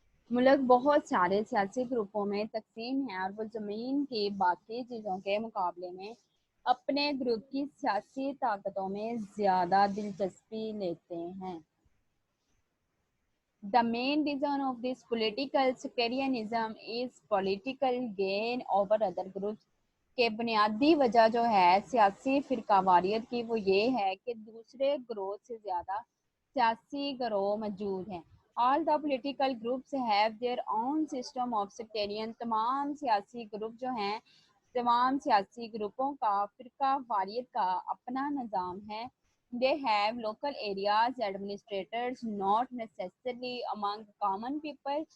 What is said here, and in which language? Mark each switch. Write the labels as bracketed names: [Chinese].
[Urdu] ملک بہت سارے سیاسی گروپوں میں تقسیم ہے اور وہ زمین کی باقی چیزوں کے مقابلے میں اپنے گروپ کی سیاسی طاقتوں میں زیادہ دلچسپی لیتے ہیں. [English] The main reason of this political sectarianism is political gain over other groups. [Urdu] کہ بنیادی وجہ جو ہے سیاسی فرقہ واریت کی وہ یہ ہے کہ دوسرے گروہ سے زیادہ سیاسی گروہ موجود ہیں. [English] All the political groups have their own system of sectarian. [Urdu] تمام سیاسی گروپ جو ہیں تمام سیاسی گروپوں کا فرقہ واریت کا اپنا نظام ہے. [English] They have local areas administrators, not necessarily among common people.